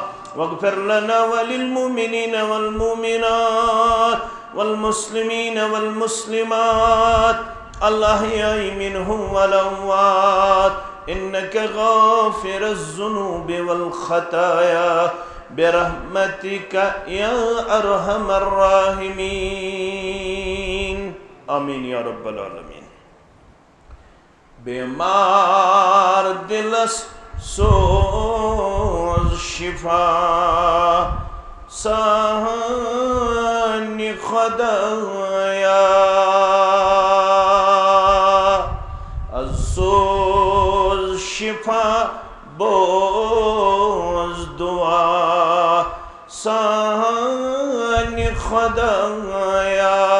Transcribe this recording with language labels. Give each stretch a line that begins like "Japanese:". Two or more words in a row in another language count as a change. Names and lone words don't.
Arabic: واغفر لنا وللمؤمنين والمؤمنات والمسلمين والمسلمات الأحياء منهم والأموات إنك غافر الذنوب والخطايا برحمتك يا أرحم الراحمين. آمين يا رب العالمين.
Kashmiri: بیمار دلس سوز شفا سہانی خدایا سوز شفا بوز دعا سہانی خدایا